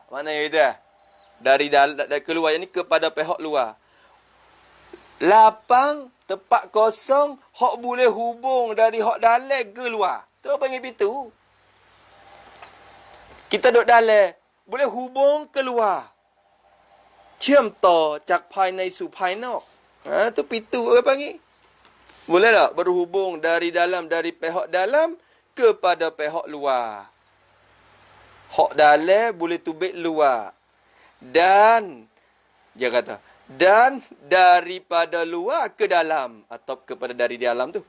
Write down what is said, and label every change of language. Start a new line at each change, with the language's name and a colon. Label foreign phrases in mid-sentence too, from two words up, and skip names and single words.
Malay: Maknanya itu dari dalam keluar ini kepada pihak luar. Lapang, tempat kosong, hak boleh hubung dari hak dalam ke luar. Tu panggil pintu. Kita duduk dalam, boleh hubung keluar.
Thai: เชื่อมต่อจากภายในสู่ภายนอก
Malay: tu pintu orang panggil. Boleh tak berhubung dari dalam, dari pihak dalam kepada pihak luar. Hak dalam boleh tubik luar. Dan dia kata, dan daripada luar ke dalam, atau kepada dari dalam tu.